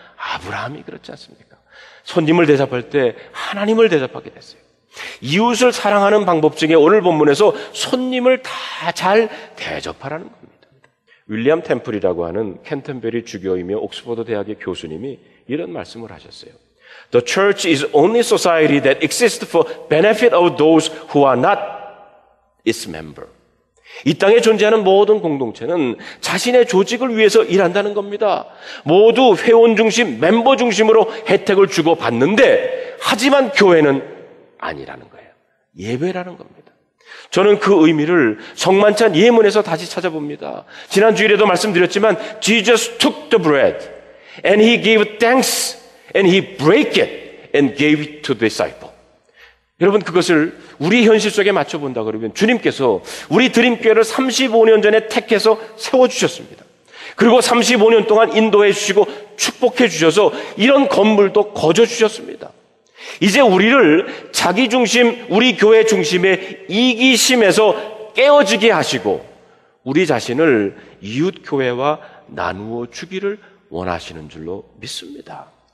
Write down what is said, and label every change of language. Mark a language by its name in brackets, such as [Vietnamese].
[Korean] 아브라함이 그렇지 않습니까? 손님을 대접할 때 하나님을 대접하게 됐어요. 이웃을 사랑하는 방법 중에 오늘 본문에서 손님을 다 잘 대접하라는 겁니다. 윌리엄 템플이라고 하는 캔터베리 주교이며 옥스퍼드 대학의 교수님이 이런 말씀을 하셨어요. [English] The church is only society that exists for benefit of those who are not its member. [Korean] 이 땅에 존재하는 모든 공동체는 자신의 조직을 위해서 일한다는 겁니다. 모두 회원 중심, 멤버 중심으로 혜택을 주고 받는데 하지만 교회는 아니라는 거예요. 예배라는 겁니다. 저는 그 의미를 성만찬 예문에서 다시 찾아봅니다. 지난 주일에도 말씀드렸지만 [English] Jesus took the bread and he gave thanks and he broke it and gave it to the disciple. [Korean] 여러분, 그것을 우리 현실 속에 맞춰본다 그러면 주님께서 우리 드림교회를 35년 전에 택해서 세워주셨습니다. 그리고 35년 동안 인도해 주시고 축복해 주셔서 이런 건물도 거저 주셨습니다. 이제 우리를 자기 중심, 우리 교회 중심의 이기심에서 깨어지게 하시고 우리 자신을 이웃 교회와 나누어 주기를 원하시는 줄로 믿습니다.